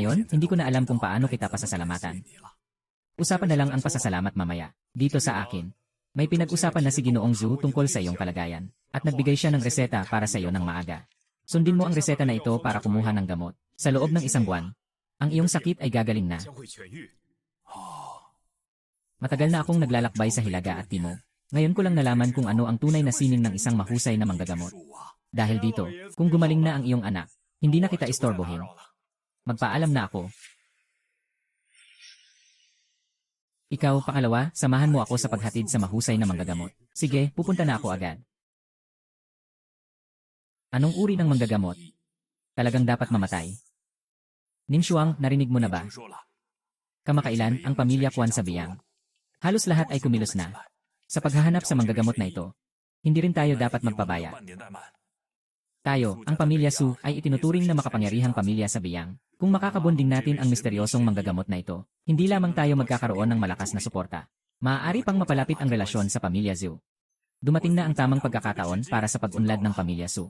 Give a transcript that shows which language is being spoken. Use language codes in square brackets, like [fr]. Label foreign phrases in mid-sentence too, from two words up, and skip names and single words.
[tl] Ngayon, hindi ko na alam kung paano kita pasasalamatan. Usapan na lang ang pasasalamat mamaya. Dito sa akin. May pinag-usapan na si Ginoong Zhu tungkol sa iyong kalagayan. At nagbigay siya ng reseta para sa iyo ng maaga. Sundin mo ang reseta na ito para kumuha ng gamot. Sa loob ng 1 buwan, ang iyong sakit ay gagaling na. [zh] 将会痊愈。哦， [tl] Matagal na akong naglalakbay sa Hilaga at Timog. Ngayon ko lang nalaman kung ano ang tunay na sining ng isang mahusay na manggagamot. Dahil dito, kung gumaling na ang iyong anak, hindi na kita istorbohin. Magpaalam na ako. Ikaw, pangalawa, samahan mo ako sa paghatid sa mahusay na manggagamot. Sige, pupunta na ako agad. Anong uri ng manggagamot? Talagang dapat mamatay. Ning Shuang, narinig mo na ba? [zh] 听说了， [tl] Kamakailan, ang pamilya Kwan sa Biyang. Halos lahat ay kumilos na. Sa paghahanap sa manggagamot na ito, hindi rin tayo dapat magpabaya. [zh] 半年怠慢。 [tl] Tayo, ang pamilya Su, ay itinuturing na makapangyarihang pamilya sa Biyang. Kung makakabonding natin ang misteryosong manggagamot na ito, hindi lamang tayo magkakaroon ng malakas na suporta. Maaari pang mapalapit ang relasyon sa pamilya Zhu. Dumating na ang tamang pagkakataon para sa pag-unlad ng pamilya Su.